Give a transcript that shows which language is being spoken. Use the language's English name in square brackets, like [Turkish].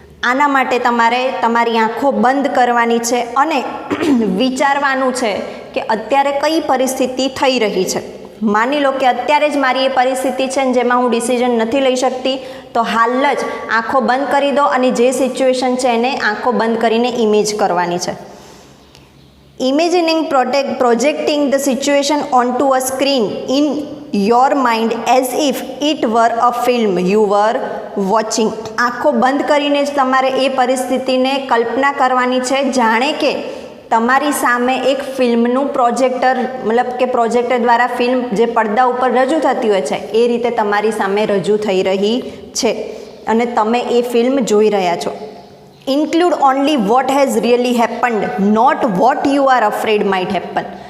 [Gujarati] આના માટે તમારે તમારી આંખો બંધ કરવાની છે અને વિચારવાનું છે કે અત્યારે કઈ પરિસ્થિતિ થઈ રહી છે. માની લો કે અત્યારે જ મારી એ પરિસ્થિતિ છે જેમાં હું ડિસિઝન નથી લઈ શકતી, તો હાલ જ આંખો બંધ કરી દો અને જે સિચ્યુએશન છે એને આંખો બંધ કરીને ઇમેજ કરવાની છે. [English] Imagining projecting the situation onto a screen in your mind as if it were a film you were watching. [Gujarati] આંખો બંધ કરીને જ તમારે એ પરિસ્થિતિને કલ્પના કરવાની છે, જાણે કે તમારી સામે એક ફિલ્મનું પ્રોજેક્ટર, મતલબ કે પ્રોજેક્ટર દ્વારા ફિલ્મ જે પડદા ઉપર રજૂ થતી હોય છે એ રીતે તમારી સામે રજૂ થઈ રહી છે. અને તમે એ ફિલ્મ જોઈ રહ્યા છો. [English] Include only what has really happened, not what you are afraid might happen.